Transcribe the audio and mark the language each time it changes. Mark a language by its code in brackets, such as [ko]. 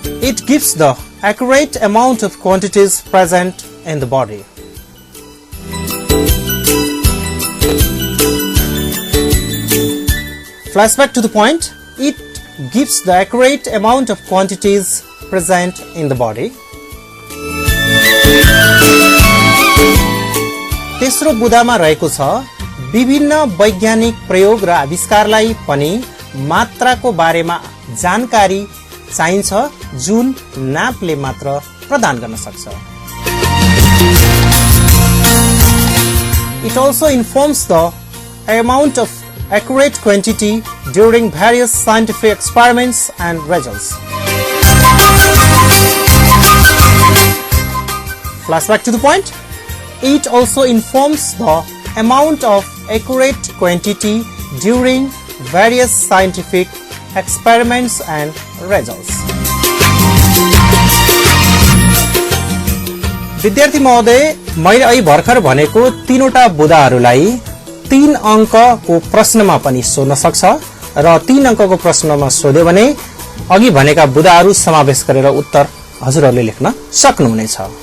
[en] It gives the accurate amount of quantities present in the body. Flashback to the point, it gives the accurate amount of quantities present in the body. [ne] तेस्रो बुदामा रहेको छ, विभिन्न वैज्ञानिक प्रयोग र आविष्कारलाई पनि मात्राको बारेमा जानकारी चाहिन्छ जुन नापले मात्र प्रदान गर्न सक्छ। [en] It also informs the amount of accurate quantity during various scientific experiments and results. Flashback to the point, it also informs the amount of accurate quantity during various scientific experiments and results. [ne] विद्यार्थी महोदय, मैले अहिले भर्खर भनेको तीनवटा बुदाहरूलाई 3 अङ्कको प्रश्नमा पनि सोध्न सक्छ र 3 अङ्कको प्रश्नमा सोध्यो भने अघि भनेका बुदाहरू समावेश गरेर उत्तर हजुरहरूले लेख्न सक्नुहुनेछ।